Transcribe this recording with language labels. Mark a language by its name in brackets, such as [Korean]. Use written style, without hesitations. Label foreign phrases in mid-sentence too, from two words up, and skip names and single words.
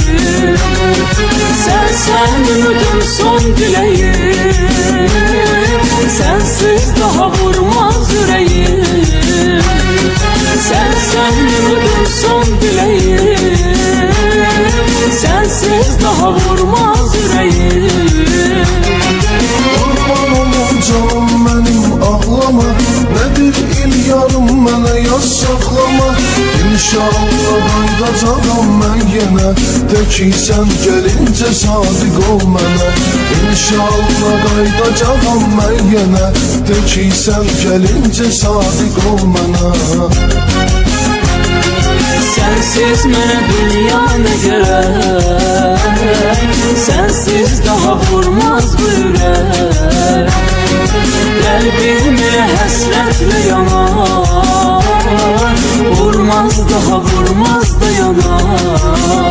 [Turkish] Sen ümidim son dileyim, sensiz daha vurmaz yüreğim. Sen ümidim son dileyim, sensiz daha vurmaz yüreğim. Kurban olum canım benim ağlama, nedir [Azerbaijani] il yarım mənə yaz saxlama. İnşallah qaydacağam mən yenə, de ki sən gəlincə sadiq ol mənə. İnşallah qaydacağam mən yenə, de ki sən gəlincə sadiq ol mənə. [Turkish] Sensiz mənə dünya nə gerek, sensiz daha vurmaz bu yürek. Kalbimi həsrətle yanar, vurmaz daha vurmaz da yanar.